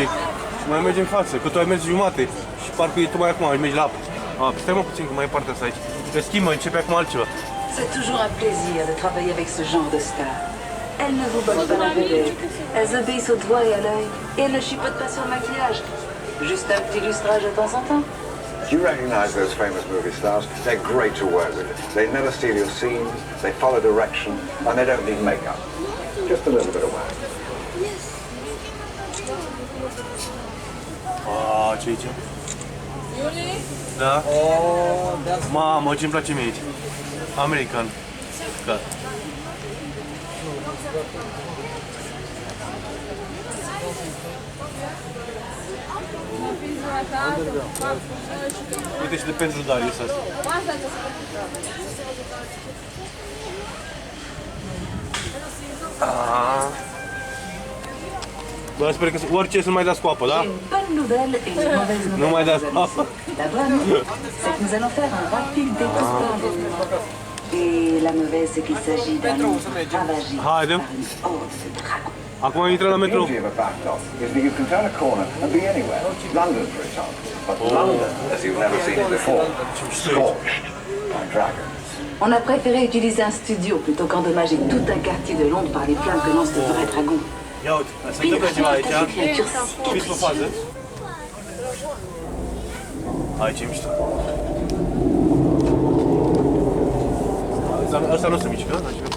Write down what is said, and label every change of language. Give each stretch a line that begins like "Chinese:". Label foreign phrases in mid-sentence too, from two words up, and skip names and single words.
Romanian: Mai merge în față, că tu ai mers jumate. Și parcă tu mai acum mergi la apă. Stai mă puțin, că mai e partea asta aici. Că schimbă, începe acum altceva.
French: C'est toujours un plaisir de travailler avec ce genre de star. Elles ne vous bottent pas la vedette. Elles obéissent au doigt et à l'œil. Et elles ne chipotent pas sur le maquillage. Juste un petit lustrage de temps en temps.
English: Do you recognize those famous movie stars? They're great to work with. They never steal your scenes, they follow direction, and they don't need makeup. Just a little bit of wax.
Romanian: Ce aici? Da? Mamă, ce-mi place mie aici. American. Gata. Uite și de pentru Darius asta. Bă, sper că orice să nu mai dați cu apă, da?
French: Une bonne nouvelle et une mauvaise nouvelle.
Romanian: Nu mai dați
French: mes
Romanian: cu
French: amis.
Romanian: apă.
French: La bonne, c'est que nous allons faire un rapide découpage. Et la mauvaise, c'est qu'il s'agit d'un monstre ravagé par
Romanian: Haidem.
French: une horde de dragons.
Romanian: Acum intrăm la
English: The
Romanian: metrou.
English: beauty of a backdrop is that you can turn a corner and be anywhere. London, for example. But London, as you've never seen it before, scorched by dragons.
French: On a préféré utiliser un studio plutôt qu'endommager tout un quartier de Londres par les flammes que lancent de vrais dragons.
Romanian: Ia uite, se
French: Puis
Romanian: întâmplă ceva aici.
French: ces créatures si
Romanian: Fiți pe fază. Aici e mișto. Asta nu se mișcă, da?